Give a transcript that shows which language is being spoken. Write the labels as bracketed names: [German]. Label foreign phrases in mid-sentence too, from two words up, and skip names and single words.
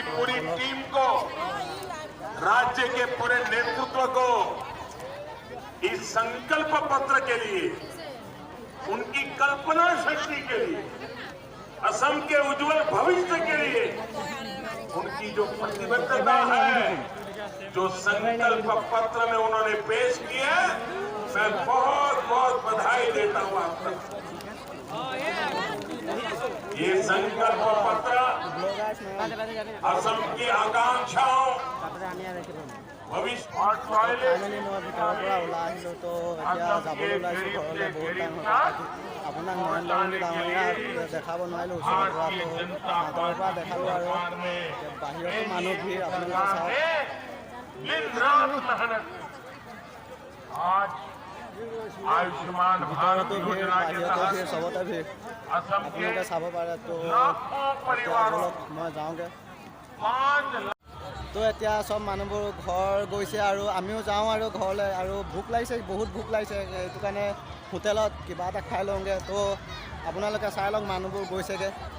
[Hindi] पूरी टीम को, राज्य के पूरे नेतृत्व को इस संकल्प पत्र के लिए, उनकी कल्पना शक्ति के लिए, असम के उज्जवल भविष्य के लिए उनकी जो प्रतिबद्धता है, जो संकल्प पत्र में उन्होंने पेश किया, मैं बहुत बहुत बधाई देता हूं आप सबको। ये संकल्प पत्र असम की आकांक्षाओं, भविष्य और [Assamese] আপোনাক নৰেন্দ্ৰ মোদী ডাঙৰীয়াক দেখাব নোৱাৰিলোঁ ওচৰৰ পৰা। আঁতৰৰ পৰা দেখালোঁ আৰু বাহিৰতো মানুহ ভিৰ আপোনালোকে চাওক। [Hindi] आज आयुष्मान भारत [Assamese] ভিতৰতো ভিৰ [Hindi] योजना के [Assamese] বাহিৰতো ভিৰ [Hindi] तहत [Assamese] চবতে ভিৰ [Hindi] असम के [Assamese] আপোনালোকে চাব পাৰে তো [Hindi] लाखों परिवारों [Assamese] বলক মই যাওঁগৈ [Hindi] 5 लाख [Assamese] তো এতিয়া চব মানুহবোৰ ঘৰ গৈছে আৰু আমিও যাওঁ আৰু ঘৰলৈ আৰু ভোক লাগিছে বহুত ভোক লাগিছে সেইটো কাৰণে হোটেলত কিবা এটা খাই লওঁগৈ তো আপোনালোকে চাই লওক মানুহবোৰ গৈছেগৈ